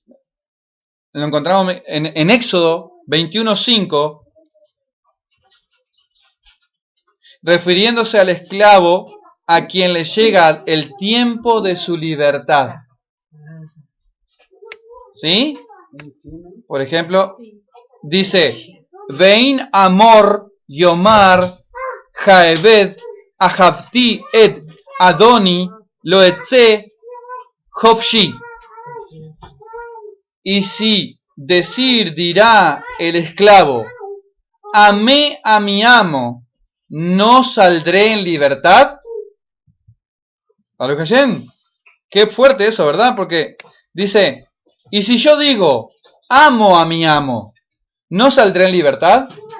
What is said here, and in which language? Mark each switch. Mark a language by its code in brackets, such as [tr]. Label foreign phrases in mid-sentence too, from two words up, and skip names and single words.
[es] Lo encontramos en Éxodo 21:5, refiriéndose al esclavo a quien le llega el tiempo de su libertad. ¿Sí? Por ejemplo, dice, [he] ואם אמר יאמר העבד אהבתי את אדני לא אצא חפשי. [es] Y si decir dirá el esclavo, amé a mi amo, ¿no saldré en libertad? [he] ברוך השם. [es] Qué fuerte eso, ¿verdad? Porque dice, y si yo digo, amo a mi amo, ¿no saldré en libertad?